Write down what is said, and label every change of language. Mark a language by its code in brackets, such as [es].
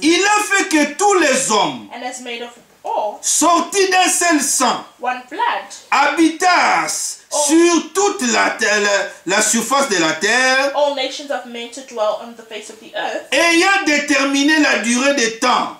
[fr] Il a fait que tous les hommes, [en] and has made of all [fr] sortis d'un seul sang, [en] one blood, [fr] habitassent sur toute la surface de la terre, [en] all nations of men to dwell on the face of the earth, [fr] ayant déterminé la durée des temps